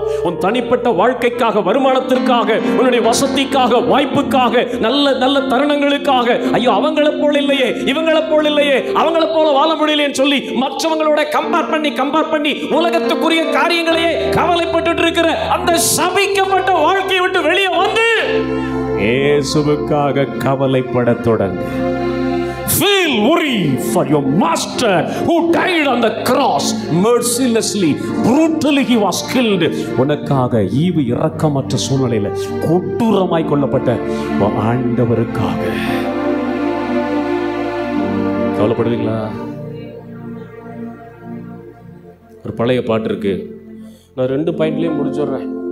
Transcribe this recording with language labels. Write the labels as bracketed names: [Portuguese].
[Tamil] உன் தனிப்பட்ட வாழ்க்கைக்காக, வருமானத்திற்காக, உன்னுடைய வசதிக்காக, வாய்ப்புக்காக, நல்ல நல்ல தருணங்களுக்காக, ஐயோ அவங்களை போல இல்லையே, இவங்களை போல இல்லையே, அவங்களை போல வாழ முடியலையேன்னு சொல்லி மற்றவங்களோட கம்பேர் பண்ணி உலகத்துக்குரிய காரியங்களையே கவலைப்பட்டு இருக்கிற அந்த சபிக்கப்பட்ட வாழ்க்கையை விட்டு வெளியே வந்து இயேசுவுக்காக கவலைப்பட தொடங்கு. [English] Feel worry for your master who died on the cross mercilessly, brutally he was killed. [Tamil] உனக்காக ஈவு இரக்கமற்ற சூழ்நிலையில கொடூரமாய் கொல்லப்பட்ட ஆண்டவருக்காக கவலைப்படுவீங்களா? ஒரு பழைய பாட்டு இருக்கு, நான் 2 பாயிண்ட்லயே முடிச்சிடுறேன்.